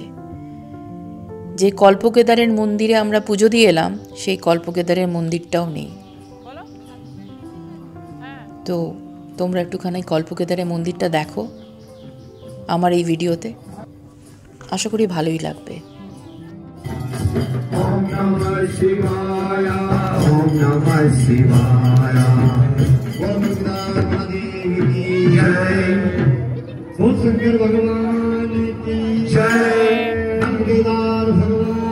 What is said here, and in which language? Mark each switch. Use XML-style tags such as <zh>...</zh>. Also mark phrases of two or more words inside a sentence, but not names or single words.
<bn>যে কল্পকেদারের মন্দিরে আমরা পুজো দিয়ে এলাম, সেই কল্পকেদারের মন্দিরটাও নেই। তো তোমরা একটুখানি কল্পকেদারের মন্দিরটা দেখো আমার এই ভিডিওতে, আশা করি ভালোই লাগবে।</bn> <sa>ओम नमः शिवाय, ओम नमः शिवाय।</sa> <hi>ओम देवी जय, ओम शंकर भगवान की जय, केदार भगवान।</hi>